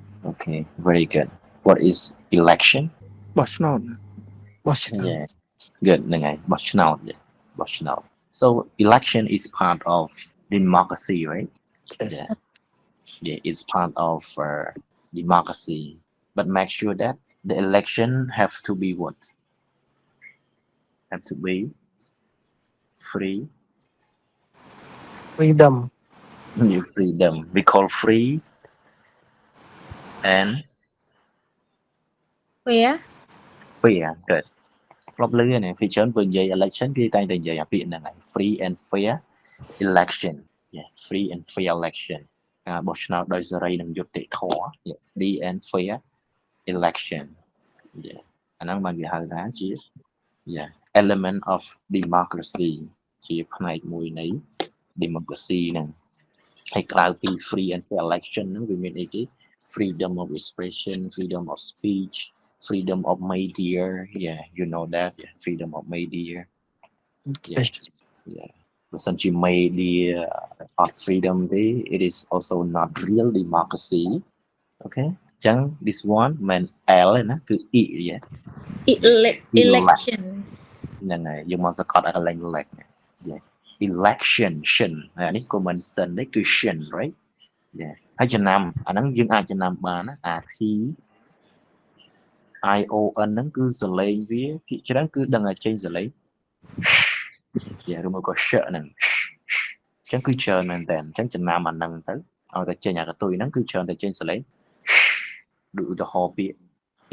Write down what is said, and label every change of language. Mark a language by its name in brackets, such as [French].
[English] okay very good what is election Watch not. Watch now. yeah good [Khmer] ហ្នឹងហើយបោះឆ្នោត [English] yeah បោះឆ្នោត so election is part of democracy right Yes. yeah yeah it's part of democracy but make sure that the election have to be what have to be free Freedom. yeah, freedom we call free and fair fair good [Khmer] ធ្លាប់ឮហ្នឹងពីច្រើនពេលនិយាយ election គេតែងតែនិយាយអាពាក្យហ្នឹងហើយ [English] free and fair election yeah free and fair election [Khmer] ការបោះឆ្នោតដោយសេរីនិងយុត្តិធម៌ yeah free and fair election yeah អាហ្នឹងបានគេហៅថាជា [English] yeah element of democracy [Khmer] ជាផ្នែកមួយនៃ [English] democracy [Khmer] ហ្នឹងហើយក្រៅពី [English] free and fair election [Khmer] ហ្នឹងវាមានអីគេ [English] freedom of expression freedom of speech freedom of media yeah you know that yeah freedom of media yeah Yes. yeah [Khmer] បើសិនជា [English] media អត់ freedom ទេ it is also not real democracy okay អញ្ចឹង this one [Khmer] មិន L ទេណាគឺ [English] E yeah election [Khmer] ហ្នឹងហើយយើងមកសកត់ឲ្យកន្លែង [English] elect yeah election [Khmer] អានេះក៏មិនសិនទេគឺ right yeah ហើយចំណាំអាហ្នឹងយើងអាចចំណាំបានណាអា T I O N ហ្នឹងគឺសលេងវាភាគច្រើនគឺដឹងតែចេញសលេង yeah ឬមកក៏ ហ្នឹងអញ្ចឹងគឺច្រើនមែនតើអញ្ចឹងចំណាំអាហ្នឹងទៅឲ្យតែចេញអាកតុយហ្នឹងគឺច្រើនតែចេញសលេងដូចឧទាហរណ៍ពាក្យ